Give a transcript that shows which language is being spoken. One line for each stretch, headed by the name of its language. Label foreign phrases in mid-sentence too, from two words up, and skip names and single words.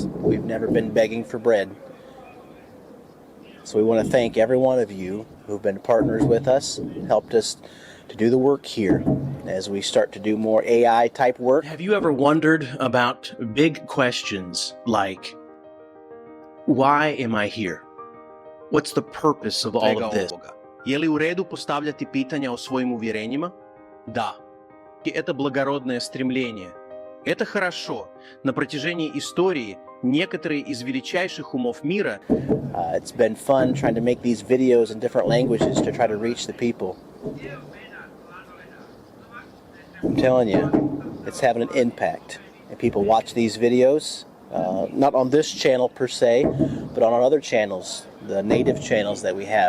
English: We've never been begging for bread. So we want to thank every one of you who've been partners with us, helped us to do the work here as we start to do more AI type work. Have you ever wondered about big questions like, why am I here? What's the purpose of all of this?
Croatian: Je li u redu postavljati pitanja o svojim uvjerenjima?
Russian: Да. И это благородное стремление. Это хорошо. На протяжении истории некоторые из величайших умов мира.
English: It's been fun trying to make these videos in different languages to try to reach the people. I'm telling you, it's having an impact. And people watch these videos, not on this channel per se, but on our other channels, the native channels that we have.